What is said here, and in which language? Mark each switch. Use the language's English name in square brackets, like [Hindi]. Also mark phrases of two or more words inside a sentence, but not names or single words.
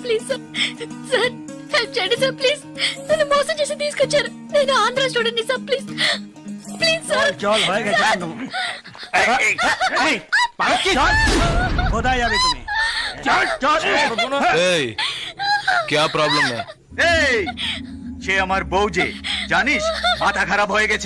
[Telugu] ప్లీజ్ సార్, సార్ హెల్ప్ చేయండి సార్. ప్లీజ్, నన్ను మోసం చేసి తీసుకొచ్చారు. నేను ఆంధ్ర స్టూడెంట్ సార్. ప్లీజ్ ప్లీజ్ సార్. [Hindi] क्या प्रॉब्लम है? [Bangla] সে আমার বউ যে, জানিস মাথা খারাপ হয়ে গেছে।